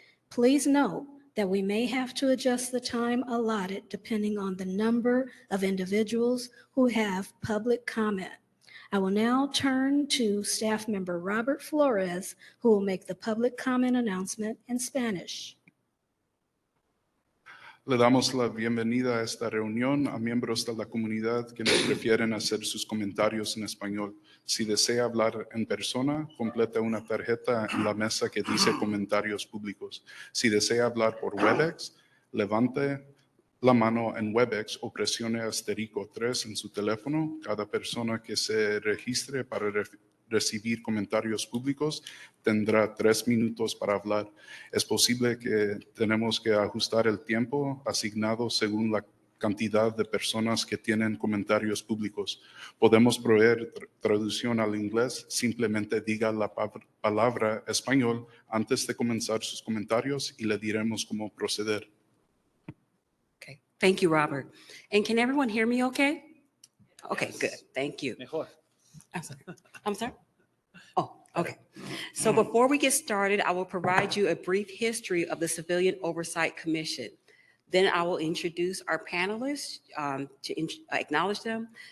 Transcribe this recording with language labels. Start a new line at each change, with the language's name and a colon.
English: Please note that we may have to adjust the time allotted depending on the number of individuals who have public comment. I will now turn to staff member Robert Flores, who will make the public comment announcement in Spanish.
Spanish: Le damos la bienvenida a esta reunión a miembros de la comunidad que nos prefieren hacer sus comentarios en español. Si desea hablar en persona, complete una tarjeta en la mesa que dice comentarios públicos. Si desea hablar por WebEx, levante la mano en WebEx o presione *3 en su teléfono. Cada persona que se registre para recibir comentarios públicos tendrá 3 minutos para hablar. Es posible que tenemos que ajustar el tiempo asignado según la cantidad de personas que tienen comentarios públicos. Podemos proveer traducción al inglés. Simplemente diga la palabra español antes de comenzar sus comentarios y le diremos cómo proceder.
English: Thank you, Robert. And can everyone hear me okay? Okay, Yes. good. Thank you.
Spanish: Mejor.
English: I'm sorry. I'm sorry? Oh, okay. So before we get started, I will provide you a brief history of the Civilian Oversight Commission. Then I will introduce our panelists acknowledge them.